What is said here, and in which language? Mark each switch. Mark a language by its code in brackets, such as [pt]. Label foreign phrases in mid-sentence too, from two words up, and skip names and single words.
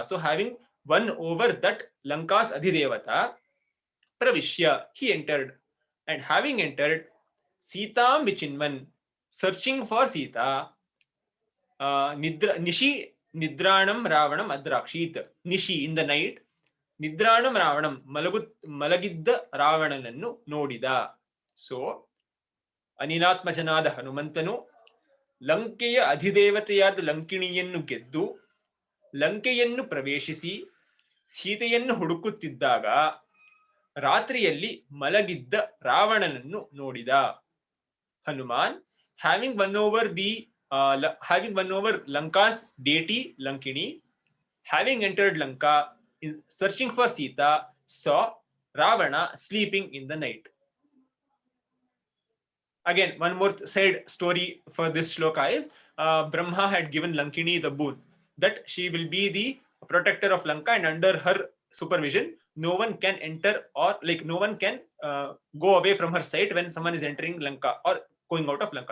[en] So having won over that Lanka's [sa] अधिदेवता, प्रविश्य, [en] he entered. And having entered, [sa] सीतां विचिन्वन्, [en] searching for Sita, [sa] निशि निद्राणं रावणम् अद्राक्षीत्. Nishi, [en] in the night. [sa] निद्राणं रावणम्, [kn] ಮಲಗಿದ್ದ ರಾವಣನನ್ನು ನೋಡಿದ. So, ಅನಿಲಾತ್ಮಜನಾದ ಹನುಮಂತನು, ಲಂಕೆಯ ಅಧಿದೇವತೆಯಾದ ಲಂಕಿಣಿಯನ್ನು ಗೆದ್ದು, ಲಂಕೆಯನ್ನು ಪ್ರವೇಶಿಸಿ, ಸೀತೆಯನ್ನು ಹುಡುಕುತ್ತಿದ್ದಾಗ, ರಾತ್ರಿಯಲ್ಲಿ ಮಲಗಿದ್ದ ರಾವಣನನ್ನು ನೋಡಿದ. [en] Hanuman, having won over Lanka's deity Lankini, having entered Lanka, is searching for Sita, saw Ravana sleeping in the night. Again, one more side story for this shloka is Brahma had given Lankini the boon that she will be the protector of Lanka, and under her supervision, no one can enter or no one can go away from her sight when someone is entering Lanka or going out of Lanka.